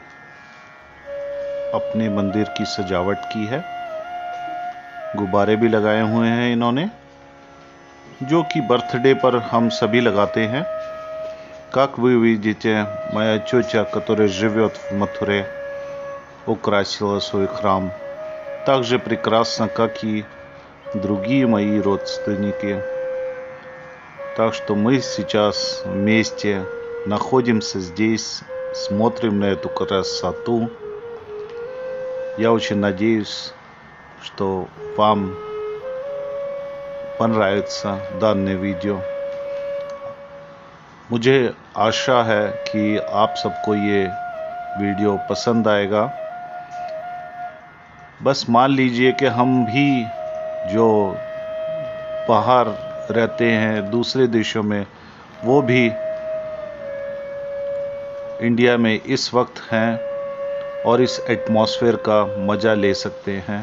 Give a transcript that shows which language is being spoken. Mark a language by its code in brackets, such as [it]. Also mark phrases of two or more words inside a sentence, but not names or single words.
[hi] अपने मंदिर की सजावट की है. गुब्बारे भी लगाए हुए हैं इन्होंने, जो कि बर्थडे पर हम सभी लगाते हैं. [ru] Как вы видите, моя тетя, которая живет в Матуре, украсила свой храм. Так же прекрасно, как и другие мои родственники. Так что мы сейчас вместе находимся здесь, смотрим на эту красоту. Я очень надеюсь, что вам понравится данное वीडियो। [hi] मुझे आशा है कि आप सबको ये वीडियो पसंद आएगा। बस मान लीजिए कि हम भी जो बाहर रहते हैं दूसरे देशों में, वो भी इंडिया में इस वक्त हैं और इस एटमॉस्फेयर का मज़а ले सकते हैं।